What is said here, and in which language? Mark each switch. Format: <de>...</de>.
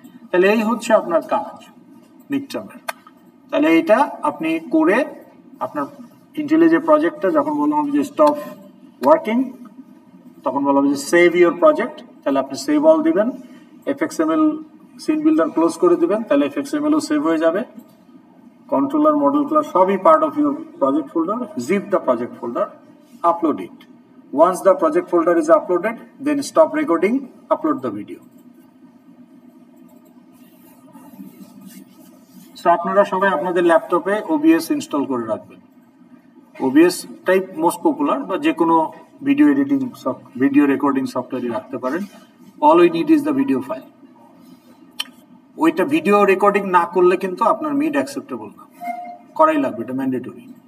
<bn>তাহলে এই হচ্ছে আপনার কাজ মিড টার্মের। তাহলে এইটা আপনি করে আপনার ইন্টেলিজে প্রজেক্টটা যখন বললাম হবে যে স্টপ ওয়ার্কিং তখন বলা হবে যে সেভ ইউর প্রজেক্ট, তাহলে আপনি সেভ অল দিবেন। এফএক্সএমএল সিন বিল্ডার ক্লোজ করে দিবেন, তাহলে এফএক্সএমএলও সেভ হয়ে যাবে। কন্ট্রোলার মডেল ক্লাস সবই part of your project folder.</bn> <en>Zip the project folder, upload it. Once the project folder is uploaded, then stop recording, upload the video.</en> <bn>So আপনারা সবাই আপনাদের ল্যাপটপে OBS ইনস্টল করে রাখবেন। OBS টাইপ মোস্ট পপুলার, বা যে কোনো ভিডিও এডিটিং ভিডিও রেকর্ডিং সফটওয়্যারই রাখতে পারেন।</bn> <en>All we need is the video file.</en> <bn>ওইটা ভিডিও রেকর্ডিং না করলে কিন্তু আপনার মিড অ্যাকসেপ্টেবল না, করাই লাগবে, এটা ম্যান্ডেটরি।</bn>